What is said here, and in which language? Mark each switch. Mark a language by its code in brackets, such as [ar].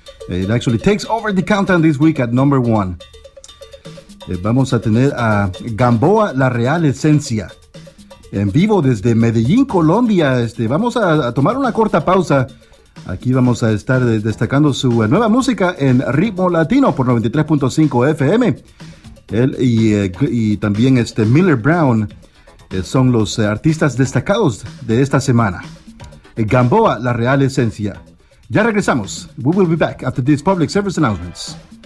[en] It actually takes over the countdown this week at number one. [es] Vamos a tener a Gamboa La Real Esencia, en vivo desde Medellín, Colombia. Vamos a tomar una corta pausa. Aquí vamos a estar destacando su nueva música en Ritmo Latino por 93.5 FM. Él y también Miller Brown son los artistas destacados de esta semana. Gamboa, la real esencia. Ya regresamos. [en] We will be back after these public service announcements.